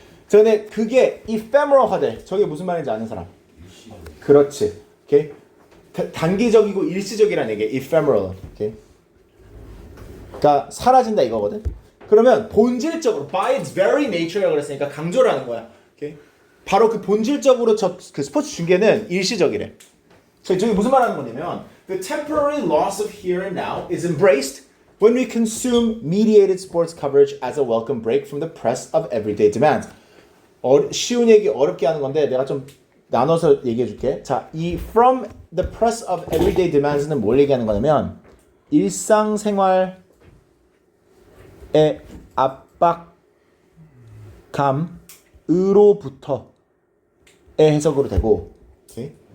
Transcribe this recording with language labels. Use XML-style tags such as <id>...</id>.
<ko>근데 그게 ephemeral하대. 저게 무슨 말인지 아는 사람? 그렇지. 오케이? 단기적이고 일시적이라는 얘기. ephemeral. 오케이? 그러니까 사라진다 이거거든. 그러면 본질적으로</ko> <en>by its very nature</en> <ko>라고 그랬으니까 강조를 하는 거야. 오케이? 바로 그 본질적으로 그 스포츠 중계는 일시적이래. 저기 무슨 말하는 거냐면</ko> <en>the temporary loss of here and now is embraced when we consume mediated sports coverage as a welcome break from the press of everyday demands.</en> <ko>쉬운 얘기 어렵게 하는 건데 내가 좀 나눠서 얘기해 줄게. 자, 이</ko> <en>from the press of everyday demands</en> <ko>는 뭘 얘기하는 거냐면 일상생활의 압박감으로부터의 해석으로 되고, 오케이?</ko>